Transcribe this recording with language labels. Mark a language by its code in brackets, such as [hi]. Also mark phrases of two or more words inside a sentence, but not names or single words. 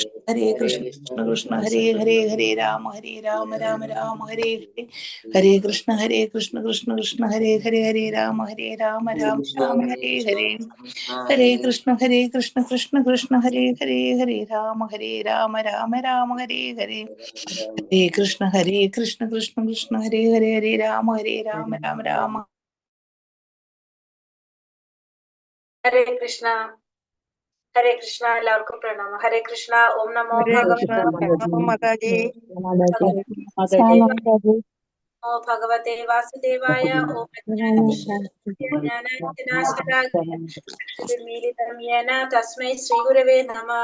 [sa] കൃഷ്ണ കൃഷ്ണ ഹരേ ഹരേ ഹരേ രാമ ഹരേ രാമ രാമ രാമ ഹരേ ഹരേ ഹരേ കൃഷ്ണ കൃഷ്ണ കൃഷ്ണ ഹരേ ഹരേ ഹരേ രാമ രാമ രാമ ഹരേ ഹരേ ഹരേ കൃഷ്ണ കൃഷ്ണ കൃഷ്ണ ഹരേ ഹരേ ഹരേ രാമ രാമ രാമ ഹരേ ഹരേ ഹരേ കൃഷ്ണ കൃഷ്ണ കൃഷ്ണ ഹരേ ഹരേ രാമ രാമ രാമ ഹരേ കൃഷ്ണ [ml] എല്ലാവർക്കും പ്രണാമം. [sa] ഹരേ കൃഷ്ണ. ഓം നമോ ഹരേ കൃഷ്ണ മാതാജി. നമോ ഭഗവതേ വാസുദേവായ. ഓം ജ്ഞാനാഞ്ജനാശലാകേന തസ്മൈ ശ്രീ ഗുരവേ നമഃ.